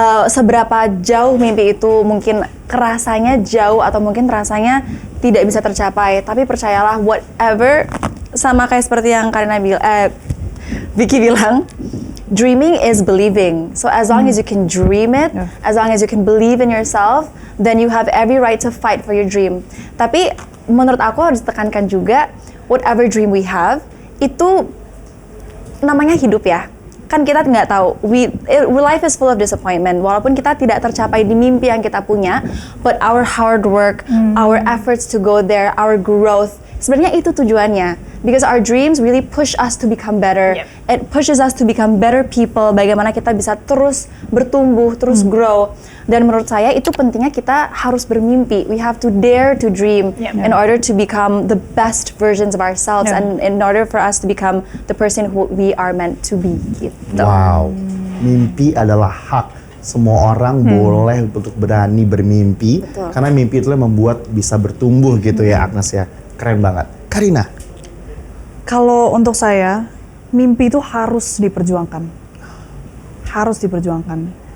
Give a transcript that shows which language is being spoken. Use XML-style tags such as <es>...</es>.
<id>Seberapa jauh mimpi itu mungkin kerasanya jauh atau mungkin rasanya tidak bisa tercapai, tapi percayalah whatever, sama kayak seperti yang Karina Vicky bilang,</id> <en>dreaming is believing. So as long as you can dream it, as long as you can believe in yourself, then you have every right to fight for your dream.</en> <id>Tapi menurut aku harus ditekankan juga,</id> <en>whatever dream we have,</en> <id>itu namanya hidup ya. Kan kita nggak tahu,</id> <en>life is full of disappointment.</en> <id>Walaupun kita tidak tercapai di mimpi yang kita punya,</id> <en>but our hard work, our efforts to go there, our growth,</en> <id>sebenarnya itu tujuannya.</id> <en>Because our dreams really push us to become better. Yep. It pushes us to become better people.</en> <id>Bagaimana kita bisa terus bertumbuh, terus grow. Dan menurut saya itu pentingnya kita harus bermimpi.</id> <en>We have to dare to dream in order to become the best versions of ourselves and in order for us to become the person who we are meant to be.</en> <id>Gitu. Wow, mimpi adalah hak. Semua orang boleh untuk berani bermimpi. Betul. Karena mimpi itu yang membuat bisa bertumbuh gitu ya Agnes ya. Keren banget. Karina? Kalau untuk saya, mimpi itu harus diperjuangkan. Harus diperjuangkan.</id>